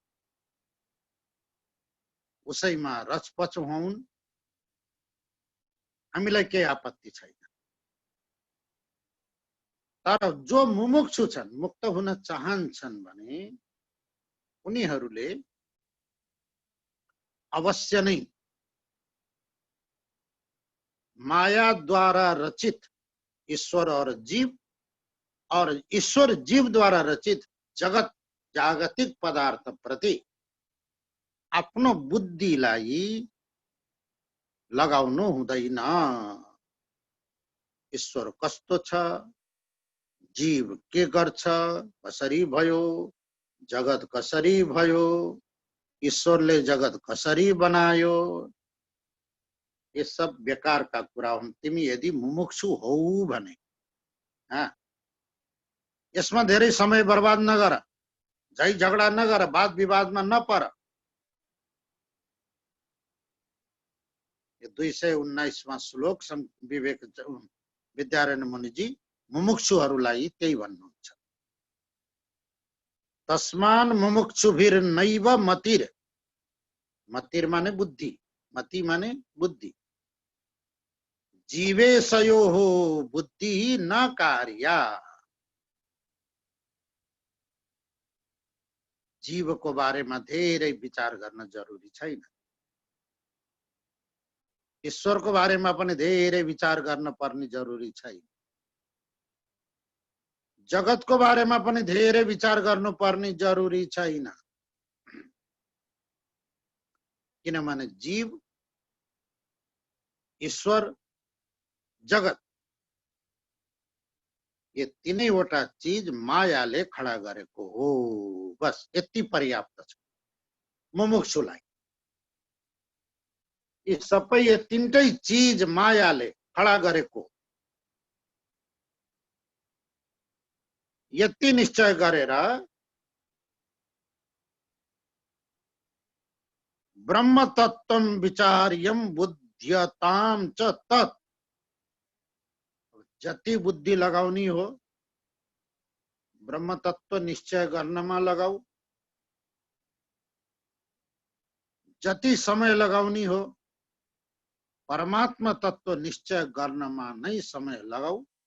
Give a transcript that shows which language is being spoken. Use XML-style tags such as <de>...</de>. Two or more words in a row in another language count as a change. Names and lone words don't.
<ne>उसैमा रचपच हुन्, हामीलाई केही आपत्ति छैन। तर जो मुमुक्षु छन्, मुक्त हुन चाहन्छन् भने उनीहरूले अवश्य नै माया द्वारा रचित ईश्वर और जीव और ईश्वर जीव द्वारा रचित जगत जागतिक पदार्थ प्रति आफ्नो बुद्धिलाई लगाउनु हुँदैन। ईश्वर कस्तो छ, जीव के गर्छ, कसरी भयो, जगत कसरी भयो, ईश्वरले जगत कसरी बनायो,</ne> <hi>ये सब बेकार का</hi> <ne>कुरा हुन्। तिमी यदि मुमुक्षु हौ भने यसमा धेरै समय बर्बाद नगर, झै झगडा नगर, वाद विवादमा नपर। यो 219वां श्लोक विवेक विद्यारण्य मुनिजी मुमुक्षुहरूलाई त्यही भन्नुहुन्छ।</ne> <sa>तस्मान मुमुक्षुभिर्नैव मतिर्,</sa> <ne>मतिर् माने बुद्धि, मति माने बुद्धि,</ne> <sa>जीवेशयोः बुद्धि न कार्या।</sa> <ne>जीव को बारेमा धेरै विचार गर्न जरुरी छैन। ईश्वर को बारेमा पनि धेरै विचार गर्न पर्ने जरुरी छैन। जगत को बारेमा पनि धेरै विचार गर्नु पर्ने जरुरी छैन। किनभने जीव, ईश्वर, जगत ये तीनैवटा चीज मायाले खडा गरेको हो। बस यति पर्याप्त छ मुमुक्षुलाई। यी सबै ये तीनटै चीज मायाले खडा गरेको, यति निश्चय गरेर</ne> <sa>ब्रह्म तत्त्वम विचार्यम बुद्ध्यताम च तत्,</sa> <ne>जति बुद्धि लगाउनी हो ब्रह्म तत्व निश्चय गर्नमा लगाऊ, जति समय लगाउनी हो परमात्मा तत्व निश्चय गर्नमा नै समय लगाऊ।</ne>